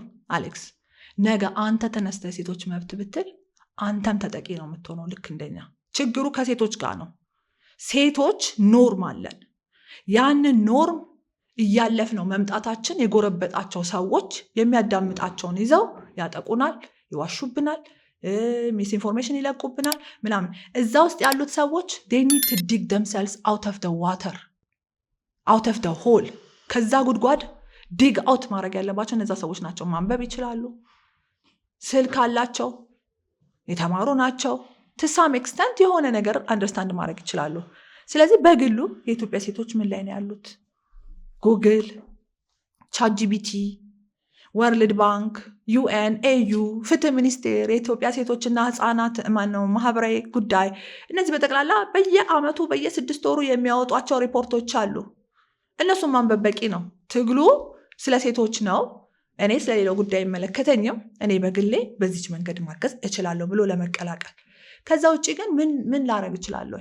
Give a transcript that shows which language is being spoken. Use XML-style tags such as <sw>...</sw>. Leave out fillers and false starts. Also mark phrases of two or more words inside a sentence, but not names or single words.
<am>አሌክስ ነገ አንተ ተነስተህ ሴቶች መብት ብትል አንተም ተጠቂ ነው የምትሆነው። ልክ እንደኛ ችግሩ ከሴቶች ጋር ነው። ሴቶች ኖርም አለን። ያንን ኖርም እያለፍ ነው መምጣታችን የጎረበጣቸው ሰዎች የሚያዳምጣቸውን ይዘው ያጠቁናል፣ ይዋሹብናል፣</am> <en>mis information</en> <am>ይለቁብናል ምናምን። እዛ ውስጥ ያሉት ሰዎች</am> <en>they need to dig themselves out of the water, out of the hole።</en> <am>ከዛ ጉድጓድ</am> <en>dig out</en> <am>ማድረግ ያለባቸው እነዛ ሰዎች ናቸው። ማንበብ ይችላሉ፣ ስልክ አላቸው፣ የተማሩ ናቸው።</am> <en>to some extent</en> <am>የሆነ ነገር አንደርስታንድ ማድረግ ይችላሉ። ስለዚህ በግሉ የኢትዮጵያ ሴቶች ምን ላይ ነው ያሉት? ጉግል፣ ቻትጂቢቲ፣ ወርልድ ባንክ፣ ዩኤን፣ ኤዩ፣ ፍትህ ሚኒስቴር፣ የኢትዮጵያ ሴቶችና ህፃናት ማህበራዊ ጉዳይ፣ እነዚህ በጠቅላላ በየአመቱ በየ6 ወሩ የሚያወጧቸው ሪፖርቶች አሉ። እነሱም ማንበብ በቂ ነው። ትግሉ ስለ ሴቶች ነው። እኔ ስለሌላው ጉዳይ አይመለከተኝም። እኔ በግሌ በዚች መንገድ ማገዝ እችላለሁ ብሎ ለመቀላቀል ከዛ ውጭ ግን ምን ላረግ እችላለሁ?</am>